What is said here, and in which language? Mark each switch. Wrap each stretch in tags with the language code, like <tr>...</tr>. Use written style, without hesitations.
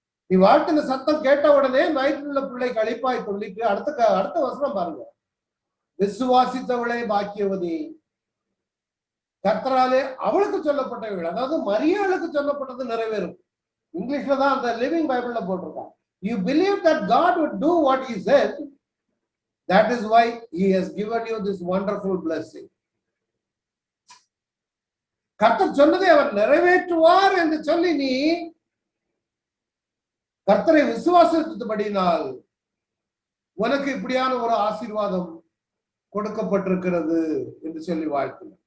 <ta>நீ வாழ்த்தின சத்தம் கேட்ட உடனே வயிற்றுள்ள பிள்ளைக்கு அழிப்பாய் சொல்லிட்டு அடுத்த வசனம் பாருங்க. விசுவாசித்தவளே பாக்கியவதி, கர்த்தராலே அவளுக்கு சொல்லப்பட்டவள், அதாவது மரியாளுக்கு சொல்லப்பட்டது நிறைவேறும். இங்கிலீஷ்ல தான் அந்த லிவிங் பைபிள்ல போட்டிருக்காங்க.</ta> <en>You believe that God would do what he said, that is why he has given you this wonderful blessing.</en> <ta>கர்த்தர் சொன்னதை அவர் நிறைவேற்றுவார் என்று சொல்லி நீ கர்த்தரை விசுவாசித்தபடினால் உனக்கு இப்படியான ஒரு ஆசீர்வாதம் கொடுக்கப்பட்டிருக்கிறது என்று சொல்லி வாழ்த்து.</ta>